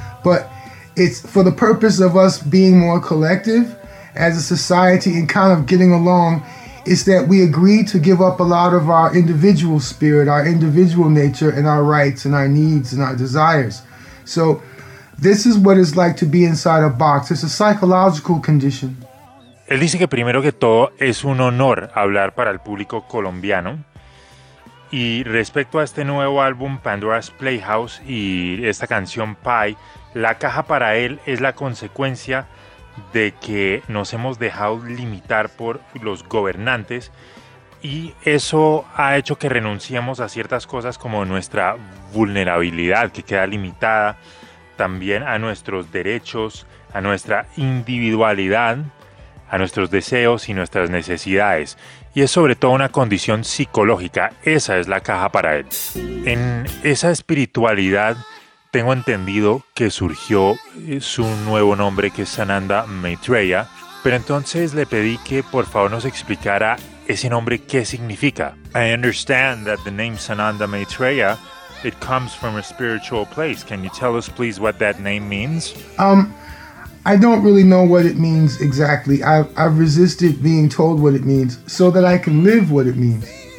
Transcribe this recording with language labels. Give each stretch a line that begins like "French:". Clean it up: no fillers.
English: But it's for the purpose of us being more collective as a society and kind of getting along, is that we agree to give up a lot of our individual spirit, our individual nature, and our rights and our needs and our desires. So this is what it's like to be inside a box. It's a psychological condition.
Spanish: Él dice que primero que todo es un honor hablar para el público colombiano. Y respecto a este nuevo álbum Pandora's Playhouse y esta canción Pie, la caja para él es la consecuencia de que nos hemos dejado limitar por los gobernantes y eso ha hecho que renunciemos a ciertas cosas como nuestra vulnerabilidad, que queda limitada. También a nuestros derechos, a nuestra individualidad, a nuestros deseos y nuestras necesidades. Y es sobre todo una condición psicológica. Esa es la caja para él. En esa espiritualidad, tengo entendido que surgió su nuevo nombre, que es Sananda Maitreya. Pero entonces le pedí que por favor nos explicara ese nombre, qué significa.
English: I understand that the name Sananda Maitreya, it comes from a spiritual place. Can you tell us, please, what that name means? I don't really know what it means exactly. I've resisted being told what it means so that I can live what it means.